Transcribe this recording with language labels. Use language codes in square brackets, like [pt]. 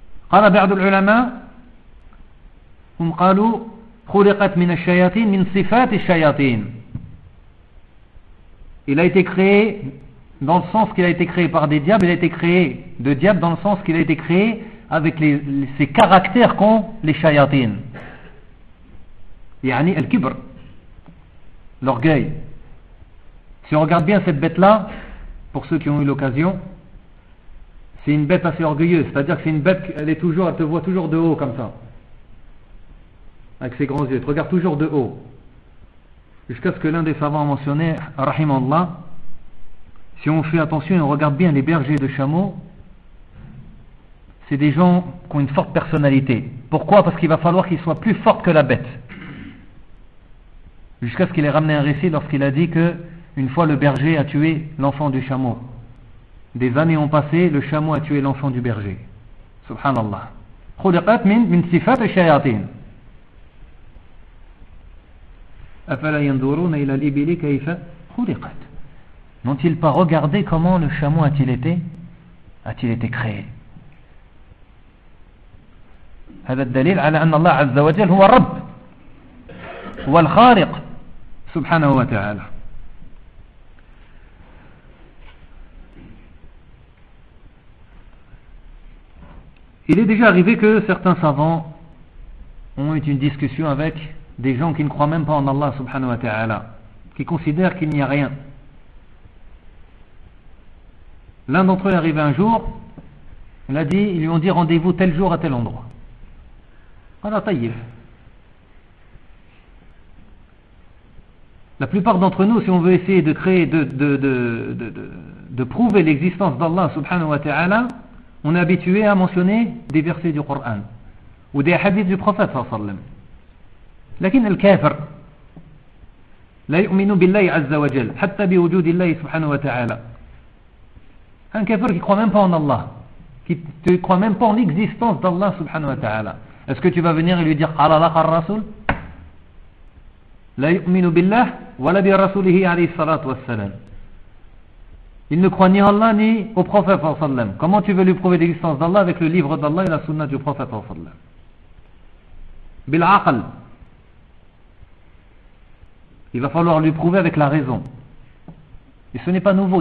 [ar] قال بعض العلماء هم قالوا خلقت من الشياطين من صفات الشياطين. [fr] Il a été créé dans le sens qu'il a été créé par des diables. Il a été créé de diables dans le sens qu'il a été créé avec ses caractères qu'ont les shayatin. [ar] يعني الكبر, [fr] l'orgueil. Si on regarde bien cette bête-là, pour ceux qui ont eu l'occasion, c'est une bête assez orgueilleuse. C'est-à-dire que c'est une bête qu'elle est toujours, elle te voit toujours de haut comme ça, avec ses grands yeux. Elle te regarde toujours de haut. Jusqu'à ce que l'un des savants a mentionné, Rahimallah, si on fait attention et on regarde bien les bergers de chameaux, c'est des gens qui ont une forte personnalité. Pourquoi ? Parce qu'il va falloir qu'ils soient plus forts que la bête. Jusqu'à ce qu'il ait ramené un récit lorsqu'il a dit que une fois le berger a tué l'enfant du chameau. Des années ont passé, le chameau a tué l'enfant du berger. [ar] Subhanallah. Khuliqat min sifat ash-shayatin. أَفَلَا يَنْدُورُونَ إِلَى الْإِبِلِ كَيْفَ خُلِقَتْ. [fr] N'ont-ils pas regardé comment le chameau a-t-il été créé? [ar] هذا الدليل على أن الله عز وجل هو الرب والخارق سبحانه وتعالى. [fr] Il est déjà arrivé que certains savants ont eu une discussion avec des gens qui ne croient même pas en Allah subhanahu wa ta'ala, qui considèrent qu'il n'y a rien. L'un d'entre eux est arrivé un jour, il a dit, ils lui ont dit rendez-vous tel jour à tel endroit. Voilà, tayyib. La plupart d'entre nous, si on veut essayer de créer, de prouver l'existence d'Allah subhanahu wa ta'ala, on est habitué à mentionner des versets du Coran ou des hadiths du prophète sallallahu alayhi wa sallam. [ar] لكن الكافر لا يؤمن بالله عز وجل حتى بوجود الله سبحانه وتعالى. [fr] Un kafir qui ne croit même pas en Allah, qui ne croit même pas en l'existence d'Allah [ar] سبحانه وتعالى. [fr] Est-ce que tu vas venir et lui dire [ar] قال الله قال الرسول لا يؤمن بالله ولا برسوله عليه الصلاة والسلام. [fr] Il ne croit ni en Allah ni au prophète [ar] صلى الله عليه وسلم. [fr] Comment tu veux lui prouver l'existence d'Allah avec le livre d'Allah et la sunna du prophète صلى الله عليه وسلم. [ar] بالعقل. [fr] Il va falloir lui prouver avec la raison. Et ce n'est pas nouveau.